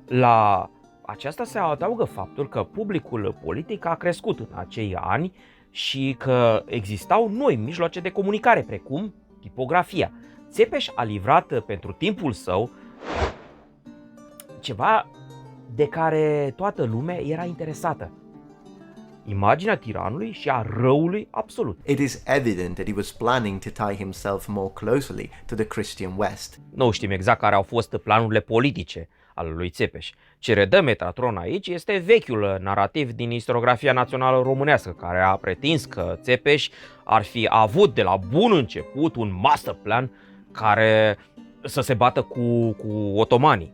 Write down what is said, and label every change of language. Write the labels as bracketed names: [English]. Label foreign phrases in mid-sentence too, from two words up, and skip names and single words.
[Romanian] La aceasta se adaugă faptul că publicul politic a crescut în acei ani și că existau noi mijloace de comunicare, precum tipografia. Țepeș a livrat pentru timpul său ceva de care toată lumea era interesată: imaginea tiranului și a răului absolut. [English] It is evident that he was planning to tie himself more closely to the Christian West. [Romanian] Nu știm exact care au fost planurile politice ale lui Țepeș. Ce redă Metatron aici este vechiul narativ din istoriografia națională românească, care a pretins că Țepeș ar fi avut de la bun început un [English] master plan [Romanian] care să se bată cu otomanii.